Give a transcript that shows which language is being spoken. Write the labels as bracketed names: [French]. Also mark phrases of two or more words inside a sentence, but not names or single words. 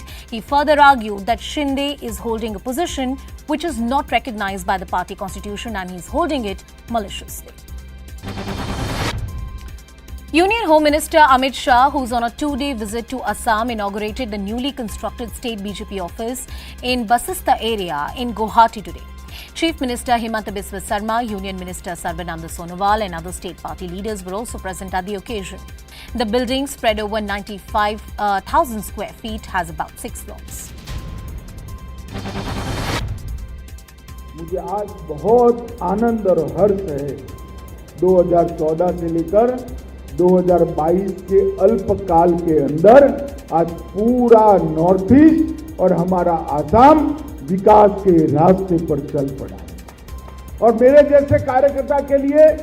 [English] He further argued that Shinde is holding a position which is not recognized by the party constitution and he's holding it maliciously. Union Home Minister Amit Shah, who's on a 2-day visit to Assam, inaugurated the newly constructed state BJP office in Basista area in Guwahati today. Chief Minister Himanta Biswa Sarma, Union Minister Sarbananda Sonowal and other state party leaders were also present at the occasion. The building, spread over 95,000 square feet, has about 6 floors. [Hindi] मुझे आज बहुत आनंद और हर्ष है 2014 से लेकर 2022 के अल्पकाल के अंदर आज पूरा नॉर्थ ईस्ट और हमारा आसाम विकास के रास्ते पर चल पड़ा और मेरे जैसे कार्यकर्ता के लिए